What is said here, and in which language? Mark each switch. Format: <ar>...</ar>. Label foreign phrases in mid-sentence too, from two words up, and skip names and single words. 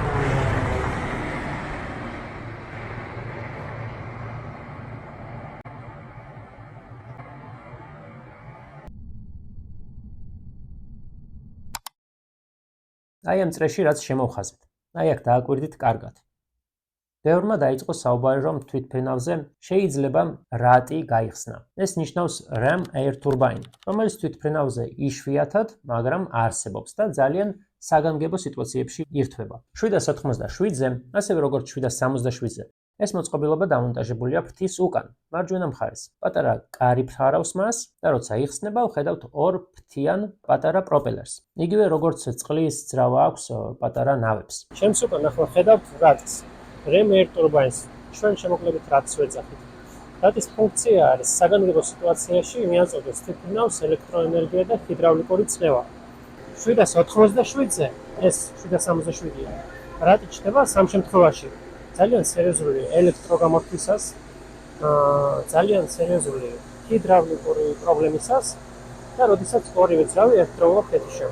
<ka>აი ამ წრეში რაც შემოვხაზეთ. აი აქ დააკვირდით კარგად. ბევრმა დაიწყო საუბარი, რომ თვითმფრინავზე შეიძლება რატი გაიხსნა. ეს ნიშნავს</ka> <en>ram air turbine,</en> <ka>რომელიც თვითმფრინავზე იშვიათად, მაგრამ არსებობს და ძალიან საგანგებო სიტუაციებში ირთვება. 797-ზე, ასევე როგორც 767-ზე. ეს მოწყობილობა დამონტაჟებულია ფრთის უკან, მარჯვენა მხარეს. პატარა კარი ფარავს მას და როცა იხსნება, ვხედავთ ორ ფრთიან პატარა პროპელერს. იგივე როგორც წყლის ძრავა აქვს პატარა ნავებს. ჩემს უკან ახლა ხედავთ რატს.</ka> <en>ram air turbines.</en> <ka>ჩვენ შემოკლებით რატს ვეძახით. რატის ფუნქცია არის საგანგებო სიტუაციაში მიაწოდოს თვითმფრინავს ელექტროენერგია და ჰიდრავლიკური წნევა. 797-ზე ეს 767-ია. რატი ჩნდება სამ შემთხვევაში. ძალიან სერიოზული ელექტროგამოთვლისას, ძალიან სერიოზული ჰიდრავლიკური პრობლემისას და როდესაც ორივე ძრავი ერთდროულად ეთიშება.</ka>